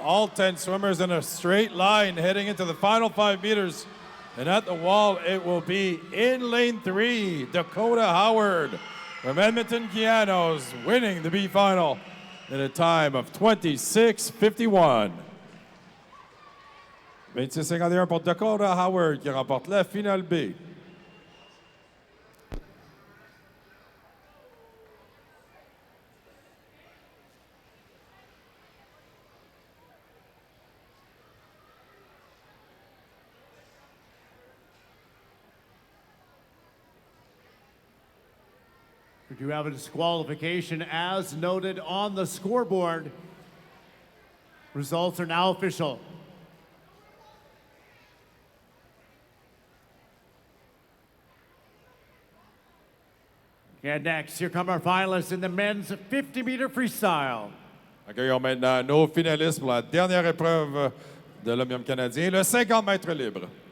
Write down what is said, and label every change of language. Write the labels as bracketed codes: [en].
[en] All 10 swimmers in a straight line heading into the final 5 meters. And at the wall, it will be in lane 3, Dakota Howard from Edmonton Kianos, winning the B final in a time of 26:51. [fr] 26:51 pour Dakota Howard qui remporte la finale B. [en] We do have a disqualification as noted on the scoreboard. Results are now official. And next, here come our finalists in the men's 50-meter freestyle. [fr] Accueillons maintenant nos finalistes pour la dernière épreuve de l'Omnium canadien, le 50 mètres libre.